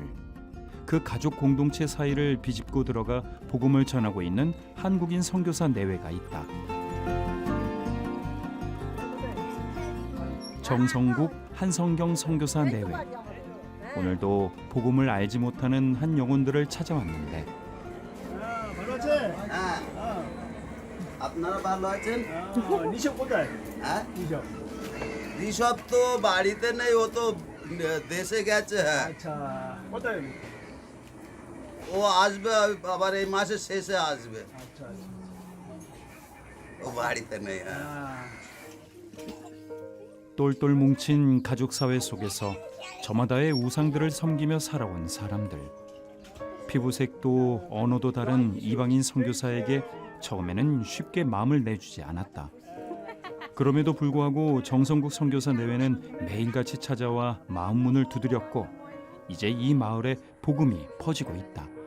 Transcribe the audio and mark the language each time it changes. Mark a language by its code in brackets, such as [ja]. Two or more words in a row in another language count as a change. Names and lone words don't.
[ko] 그 가족 공동체 사이를 비집고 들어가 복음을 전하고 있는 한국인 선교사 내외가 있다. 정성국, 한성경 선교사 내외. 오늘도 복음을 알지 못하는 한 영혼들을 찾아왔는데 [bn] আপনারা ভালো আছেন? নিশো কোথায়? হ্যাঁ নিশো ঋষভ তো বাড়িতে নেই, ও তো দেশে গেছে। হ্যাঁ আচ্ছা কোথায়? ও আসবে আবার এই মাসের শেষে আসবে। আচ্ছা ও বাড়িতে নেই। হ্যাঁ [ko] 똘똘 뭉친 가족 사회 속에서 저마다의 우상들을 섬기며 살아온 사람들. 피부색도 언어도 다른 이방인 선교사에게 처음에는 쉽게 마음을 내주지 않았다. 그럼에도 불구하고 정성국 선교사 내외는 매일같이 찾아와 마음 문을 두드렸고 이제 이 마을에 복음이 퍼지고 있다.